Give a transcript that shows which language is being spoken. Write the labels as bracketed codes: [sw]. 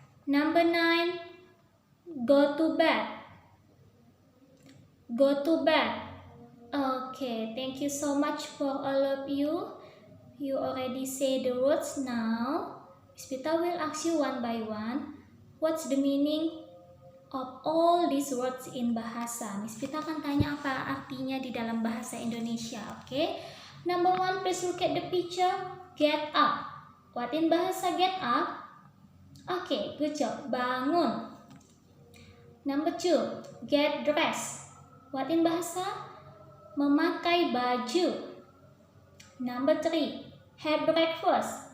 [en] Number 9, go to bed. Go to bed. Okay, thank you so much for all of you. You already say the words. Now Miss Pita will ask you one by one, what's the meaning of all these words in bahasa. [id] Miss Pita akan tanya apa artinya di dalam bahasa Indonesia. [en] Okay, number 1, please look at the picture. Get up. What in bahasa get up? Okay, good job. [id] Bangun. [en] Number 2, get dressed. What in bahasa? [id] Memakai baju. [en] Number 3, have breakfast.